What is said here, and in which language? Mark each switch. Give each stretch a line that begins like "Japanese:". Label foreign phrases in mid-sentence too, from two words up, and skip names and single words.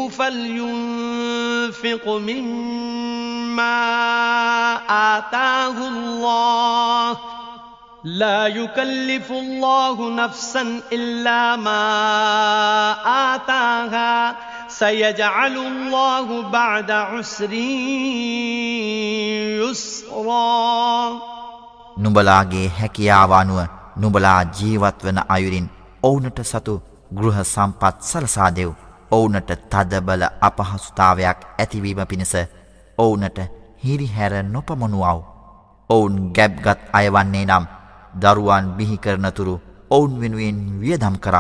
Arabic: فلينفق مما آتاه الله لا يكلف الله نفسا إلا ما آتاها سيجعل الله بعد عسر يسرا
Sinhala: නුඹලාගේ හැකියාව අනුව නුඹලා ජීවත් වන අයුරින් ඔවුන්ට සතු ගෘහ සම්පත් සලසා දෙව්. ඔවුන්ට තදබල අපහසුතාවයක් ඇතිවීම පිණිස ඔවුන්ට හිරිහැර නොපමනුවව්. ඔවුන් ගැබ්ගත් අයවන්නේ නම් දරුවන් බිහි කරනතුරු ඔවුන් වෙනුවෙන් වියදම් කරව.